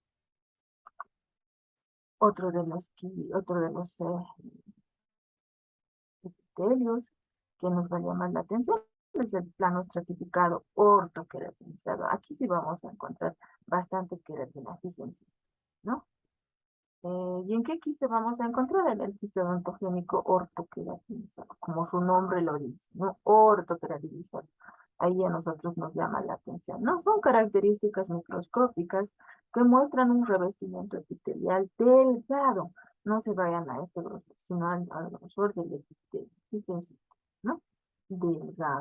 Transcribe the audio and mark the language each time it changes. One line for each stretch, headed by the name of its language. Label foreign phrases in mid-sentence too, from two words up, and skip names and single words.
Spanish: Otro de los epitelios que nos va a llamar la atención es el plano estratificado ortoqueratinizado. Aquí sí vamos a encontrar bastante queratina, fíjense, ¿no? ¿Y en qué quiste vamos a encontrar? En el quiste odontogénico ortoqueratinizado, como su nombre lo dice, ¿no? Ortoqueratinizado. Ahí a nosotros nos llama la atención. No son características microscópicas que muestran un revestimiento epitelial delgado. No se vayan a este grosor, sino al grosor del epitelio. Fíjense, ¿no? Delgado.